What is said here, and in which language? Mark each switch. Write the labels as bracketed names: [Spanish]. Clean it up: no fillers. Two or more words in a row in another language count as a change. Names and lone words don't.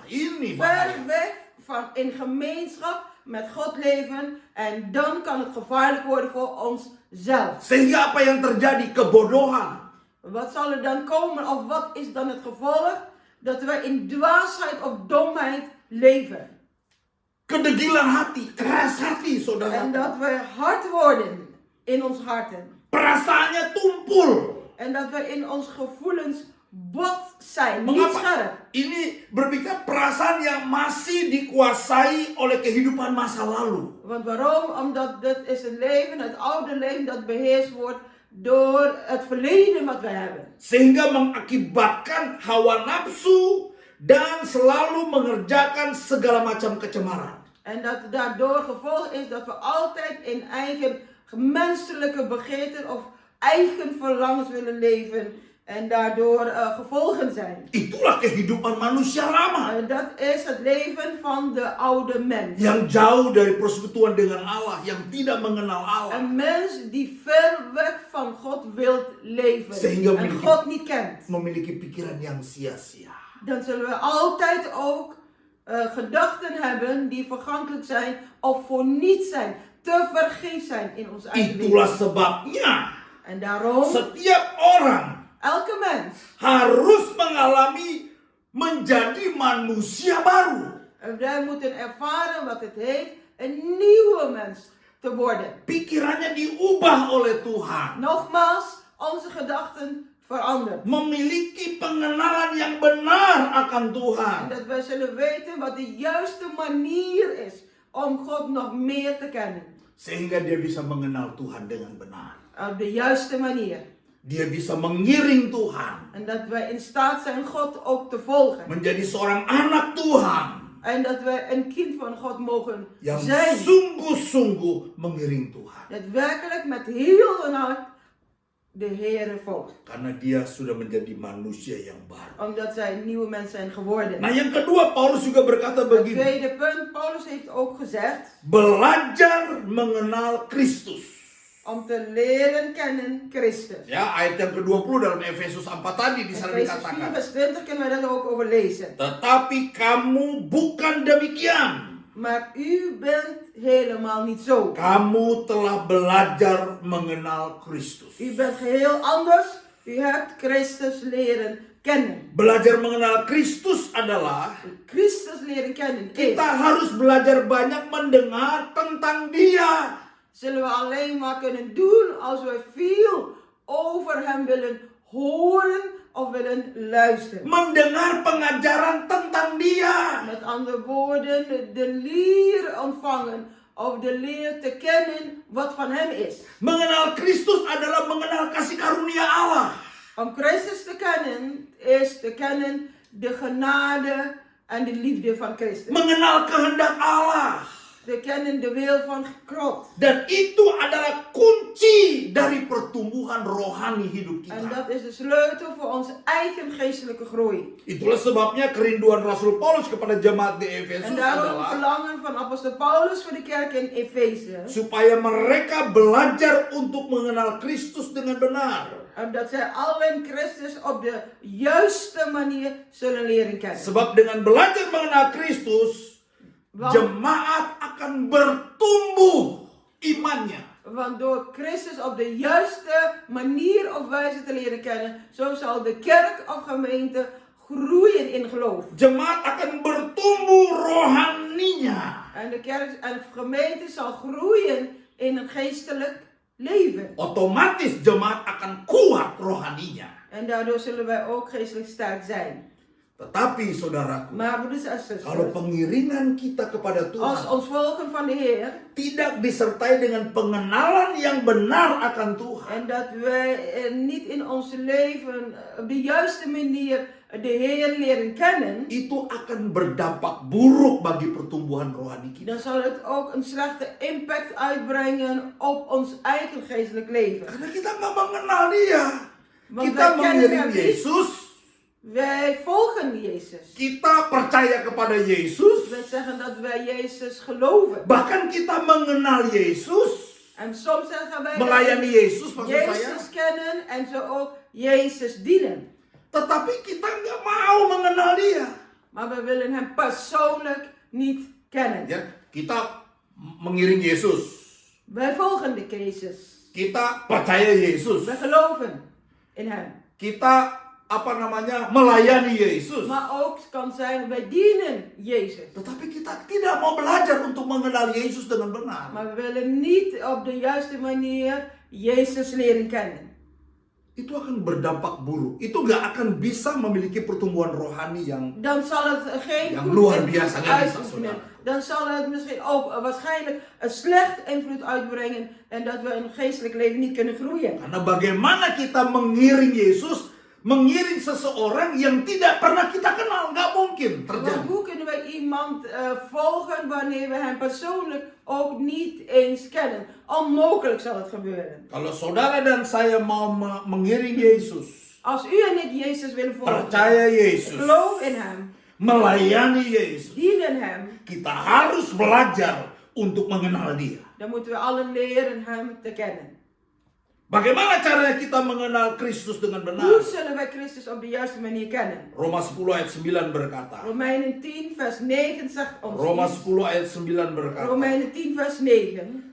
[Indonesian] Ini [Dutch] Ver [Indonesian] bahaya. [Dutch] weg van in gemeenschap met God leven. En dan kan het gevaarlijk worden voor onszelf. [Indonesian] Sehingga apa yang terjadi? Kebodohan. [Dutch] Wat zal er dan komen of wat is dan het gevolg? Dat wij in dwaasheid of domheid leven. [Indonesian] Kedegilan hati, keras hati, saudara. [Dutch] En dat wij hard worden in ons harten. [Indonesian] Perasaannya tumpul. [Dutch] En dat wij in ons gevoelens bot zijn, niet [Indonesian] Mengapa? [Dutch] scherp. [Indonesian] Ini berbicara perasaan yang masih dikuasai oleh kehidupan masa lalu. [Dutch] Want waarom? Omdat dit is een leven, het oude leven dat beheerst wordt door het verleden wat wij hebben. [Indonesian] Sehingga mengakibatkan hawa nafsu dan selalu mengerjakan segala macam kecemaran. [Dutch] En dat daardoor gevolg is dat we altijd in eigen menselijke begeerten of eigen verlangens willen leven. En daardoor gevolgen zijn. [Indonesian] Itulah kehidupan manusia lama. [Dutch] Dat is het leven van de oude mens. [Indonesian] Yang jauh dari persekutuan dengan Allah, yang tidak mengenal Allah. [Dutch] Een mens die ver weg van God wilt leven. [Indonesian] Sehingga [Dutch] En God niet kent. [Indonesian] memiliki pikiran yang sia-sia. [Dutch] Dan zullen we altijd ook gedachten hebben die vergankelijk zijn of voor niets zijn. Te vergeefs zijn in ons eigen [Indonesian] Itulah [Dutch] leven. [Indonesian] sebabnya [Dutch] En daarom, [Indonesian] setiap orang [Dutch] elke mens, [Indonesian] harus mengalami menjadi manusia baru. [Dutch] wij moeten ervaren wat het heet een nieuwe mens te worden. [Indonesian] Pikirannya diubah oleh Tuhan. [Dutch] Nogmaals, onze gedachten veranderen. [Indonesian] Memiliki pengenalan yang benar akan [Dutch] En [Indonesian] Tuhan. [Dutch] dat wij zullen weten wat de juiste manier is om God nog meer te kennen. [Indonesian] Sehingga dia bisa mengenal Tuhan dengan benar. [Dutch] Op de juiste manier. [Indonesian] Dia bisa mengiring Tuhan. [Dutch] En dat wij in staat zijn God ook te volgen. [Indonesian] Menjadi seorang anak Tuhan. [Dutch] En dat wij een kind van God mogen [Indonesian] Yang [Dutch] zijn. [Indonesian] sungguh-sungguh mengiring Tuhan. [Dutch] Dat werkelijk met heel een hart de Heere volgt. [Indonesian] Karena dia sudah menjadi manusia yang baru. [Dutch] Omdat zij een nieuwe mens zijn geworden. [Indonesian] Nah yang kedua Paulus juga berkata [Dutch] Het [Indonesian] begini. [Dutch] tweede punt, Paulus heeft ook gezegd. [Indonesian] Belajar mengenal Kristus. [Dutch] Om te leren kennen Christus. [Indonesian] Ya, ayat yang ke-20 dalam Efesus 4 tadi di sana [Dutch] Efesiërs 4 [Indonesian] dikatakan. [Dutch] vers 20 kunnen we dat ook over lezen. [Indonesian] Tetapi kamu bukan demikian. [Dutch] Maar u bent helemaal niet zo. [Indonesian] Kamu telah belajar mengenal Kristus. [Dutch] U bent geheel anders. U hebt Christus leren kennen. [Indonesian] Belajar mengenal Kristus adalah [Dutch] Christus leren kennen is. [Indonesian] kita harus belajar banyak mendengar tentang Dia. [Dutch] Zullen we alleen maar kunnen doen als we veel over hem willen horen of willen luisteren. [Indonesian] Mendengar pengajaran tentang Dia. [Dutch] Met andere woorden, de leer ontvangen of de leer te kennen wat van hem is. [Indonesian] Mengenal Kristus adalah mengenal kasih karunia Allah. [Dutch] Om Christus te kennen is te kennen de genade en de liefde van Christus. [Indonesian] Mengenal kehendak Allah. [Dutch] Te kennen de wil van God. [Indonesian] Dan itu adalah kunci dari pertumbuhan rohani hidup [Dutch] En [Indonesian] kita. [Dutch] dat is de sleutel voor onze eigen geestelijke groei. [Indonesian] Itulah sebabnya kerinduan Rasul Paulus kepada jemaat di Efesus [Dutch] En daarom [Indonesian] adalah [Dutch] verlangen van apostel Paulus voor de kerk in Efeze. [Indonesian] supaya mereka belajar untuk mengenal Kristus dengan benar. [Dutch] Dat zij allen Christus op de juiste manier zullen leren kennen. [Indonesian] Sebab dengan belajar mengenal Kristus, jemaat akan bertumbuh imannya. [Dutch] Want door Christus op de juiste manier of wijze te leren kennen, zo zal de kerk of gemeente groeien in geloof. [Indonesian] Jemaat akan bertumbuh rohaninya. [Dutch] En de kerk en gemeente zal groeien in een geestelijk leven. [Indonesian] Otomatis jemaat akan kuat rohaninya. [Dutch] En daardoor zullen wij ook geestelijk sterk zijn. [Indonesian] Tetapi saudaraku, [Dutch] Maar broeders en [Indonesian] kalau [Dutch] zusters, [Indonesian] pengiringan kita kepada [Dutch] als [Indonesian] Tuhan [Dutch] ons volgen van de Heer [Indonesian] tidak disertai dengan pengenalan yang benar akan Tuhan, [Dutch] en dat wij niet in ons leven op de juiste manier de Heer leren kennen, [Indonesian] itu akan berdampak buruk bagi pertumbuhan rohani kita. [Dutch] dan zal het ook een slechte impact uitbrengen op ons eigen geestelijk leven. [Indonesian] Karena kita nggak mengenal Dia. [Dutch] Want [Indonesian] Kita [Dutch] wij kennen [Indonesian] mengiring [Dutch] hem niet. [Indonesian] Yesus, [Dutch] Wij volgen Jezus. [Indonesian] kita percaya kepada Yesus, [Dutch] Wij zeggen dat wij Jezus geloven. [Indonesian] bahkan kita mengenal Yesus, [Dutch] En soms gaan wij [Indonesian] melayani Yesus maksud saya. [Dutch] Jezus kennen en zo ook Jezus dienen. [Indonesian] Tetapi kita nggak mau mengenal dia. [Dutch] Maar we willen hem persoonlijk niet kennen. [Indonesian] Ya, kita mengiring Yesus. [Dutch] Wij volgen de Jezus. [Indonesian] Kita percaya Yesus. [Dutch] We geloven in hem. [Indonesian] Kita melayani Yesus. [Dutch] Maar ook kan zijn, wij dienen Jezus. [Indonesian] Tetapi kita tidak mau belajar untuk mengenal Yesus dengan benar. [Dutch] Maar we willen niet op de juiste manier Jezus leren kennen. [Indonesian] Itu akan berdampak buruk. Itu gak akan bisa memiliki pertumbuhan rohani yang [Dutch] Dan zal het geen [Indonesian] yang [Dutch] goed [Indonesian] luar [Dutch] invloed [Indonesian] biasa kan bisa, [Dutch] uitoefenen. [Indonesian] saudara. [Dutch] Dan zal het misschien ook waarschijnlijk een slecht invloed uitbrengen. En dat we in het geestelijk leven niet kunnen groeien. [Indonesian] Karena bagaimana kita mengiring Yesus, mengiring seseorang yang tidak pernah kita kenal, nggak mungkin [Dutch] Want [Indonesian] terjadi. [Dutch] hoe kunnen wij iemand volgen wanneer we hem persoonlijk ook niet eens kennen? Onmogelijk zal het gebeuren. [Indonesian] Kalau saudara dan saya mau mengiring Yesus, [Dutch] Als u en ik Jezus willen volgen, [Indonesian] percaya Yesus, [Dutch] geloof in hem, [Indonesian] melayani Yesus, [Dutch] dienen hem, [Indonesian] kita harus belajar untuk mengenal Dia. [Dutch] dan moeten we allen leren hem te kennen. [Indonesian] Bagaimana caranya kita mengenal Kristus dengan benar? [Dutch] Hoe zullen wij Christus op de juiste manier kennen? [Indonesian] Roma 10 ayat 9 berkata. [Dutch] Romeinen 10 vers 9 zegt ons [Indonesian] Roma [Dutch] iets. [Indonesian] 10 ayat 9 berkata. [Dutch] Romeinen 10 vers 9.